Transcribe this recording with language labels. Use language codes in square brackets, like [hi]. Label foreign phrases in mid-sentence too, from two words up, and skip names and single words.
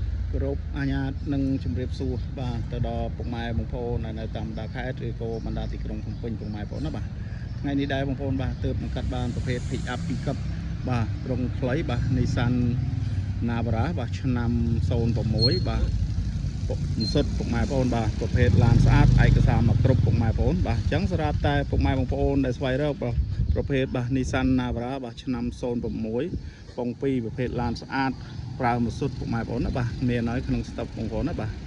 [km] គោរពអាញាតនិងជម្រាបសួរបាទទៅដល់ពុកម៉ែបងប្អូននៅតាមបណ្ដាខេត្តឬក៏បណ្ដាទីក្រុងភ្នំពេញពុកម៉ែបងប្អូនណាបាទថ្ងៃនេះដែរបងប្អូនបាទទើបនឹងកាត់បានប្រភេទ [en] pick up pickup [km] បាទក្រុងខ្លីបាទ Nissan Navara បាទឆ្នាំ06បាទមិនសុទ្ធពុកម៉ែបងប្អូនបាទប្រភេទ ឡានស្អាតឯកសារមកគ្រប់ពុកម៉ែបងប្អូនបាទអញ្ចឹងសម្រាប់តែពុកម៉ែបងប្អូនដែលស្វែងរកបាទប្រភេទបាទ Nissan Navara បាទឆ្នាំ06ពង2ប្រភេទឡានស្អាតប្រើមួយសុទ្ធពុកម៉ែបងប្អូនណាបាទមានហើយក្នុងស្តុកបងប្អូនណាបាទ